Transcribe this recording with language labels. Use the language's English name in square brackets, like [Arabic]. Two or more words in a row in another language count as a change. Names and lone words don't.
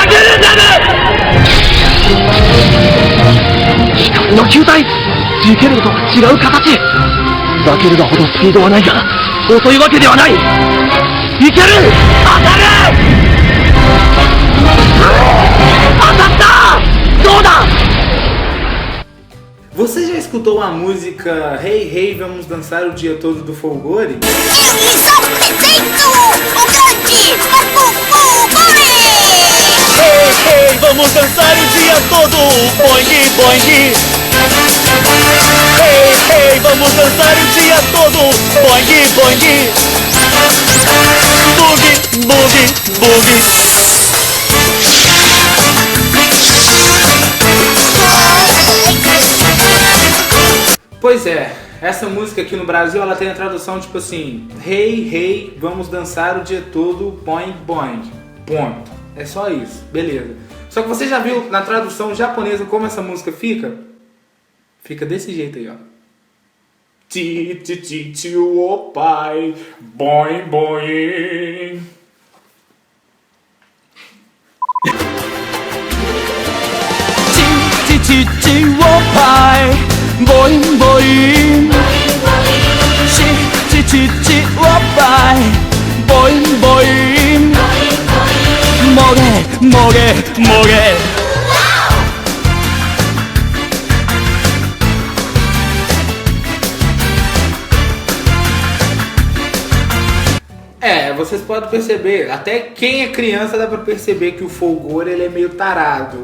[Japanese] 光の球体、ジケルドとは違う形。ザケルドほどスピードはないが、遅いわけではない。いける！当たる！当たった！どうだ！ [Portuguese] Você já escutou a música Hey Hey Vamos Dançar o Dia Todo do Folgore? Eles são perfeitos! O grande Folgore! Hey, hey, vamos dançar o dia todo, boing, boing. Hey, hey, vamos dançar o dia todo, boing, boing. Boogie, boogie, boogie. Pois é, essa música aqui no Brasil ela tem a tradução tipo assim: Hey Hey Vamos Dançar o Dia Todo, boing, boing. Ponto. É só isso, beleza. Só que você já viu na tradução japonesa como essa música fica? Fica desse jeito aí, ó. [Japanese] ちちちちおっぱい, boing boing. ちちちおっぱい, boing, boing. ちちちちおっぱい, boing, boing. もげ、もげ、もげ. [Portuguese] É, vocês podem perceber, até quem é criança dá pra perceber que o Folgore ele é meio tarado.